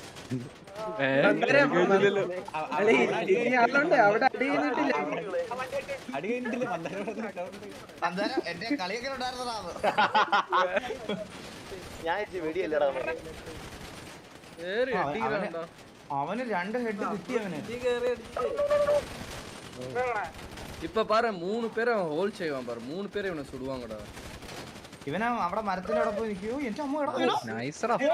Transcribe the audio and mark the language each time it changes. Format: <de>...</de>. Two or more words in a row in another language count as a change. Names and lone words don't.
<ml>എന്റെ കളിയൊക്കെ ഉണ്ടായിരുന്നതാ. അവന് 2 ഹെഡ് കിട്ടി. അവന്</ml> <ta>இப்ப பாரு 3 பேரை ஹோல் செய்வான் பாரு. 3 பேரை இவனை சுடுவாங்கடா.</ta> <ml>ഇവനാ അവിടെ മരത്തിന്റെ അവിടെ പോയി നിൽക്കൂ. എന്റെ അമ്മ നൈസറാ.</ml>